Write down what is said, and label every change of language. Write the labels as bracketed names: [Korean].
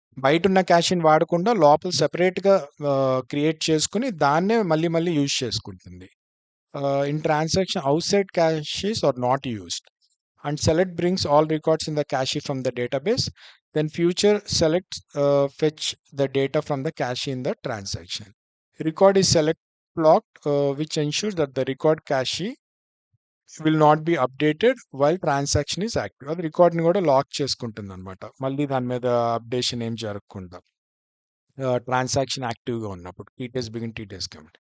[Telugu] బయట ఉన్న క్యాషీని వాడకుండా లోపల సెపరేట్గా క్రియేట్ చేసుకుని దాన్నే మళ్ళీ మళ్ళీ యూజ్ చేసుకుంటుంది. [English] In transaction outside caches are not used. And select brings all records in the cache from the database. Then future select fetch the data from the cache in the transaction. Record is select blocked, which ensures that the record cache will not be updated while transaction is active. [Telugu] అది రికార్డ్ని కూడా lock చేసుకుంటుంది అనమాట, మళ్ళీ దాని మీద updation ఏం జరగకుండా transaction యాక్టివ్గా ఉన్నప్పుడు టీటీఎస్ బిగిన్ టీటీఎస్ కమిట్.